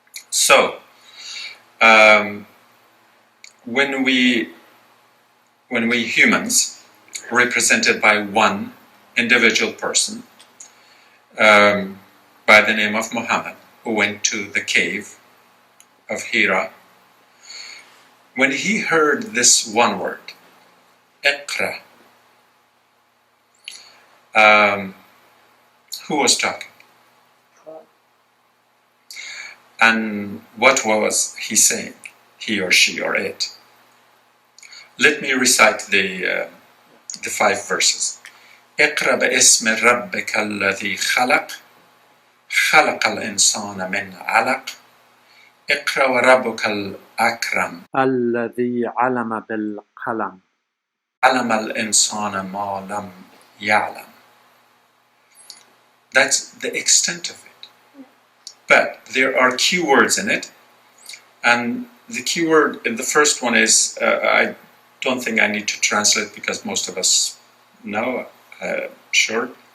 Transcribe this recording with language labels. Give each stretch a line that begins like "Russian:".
English: So, when we humans, represented by one individual person by the name of Muhammad, who went to the cave of Hira, when he heard this one word, Iqra, who was talking? And what was he saying, he or she or it? Let me recite the 5 verses.
Arabic: اقرأ باسم ربك الذي خلق خلق الإنسان من علق اقرأ وربك الأكرم الذي علم بالقلم علم الإنسان ما لم يعلم.
English: That's the extent of it. But there are keywords in it, and the keyword in the first one is, I don't think I need to translate because most of us know, sure.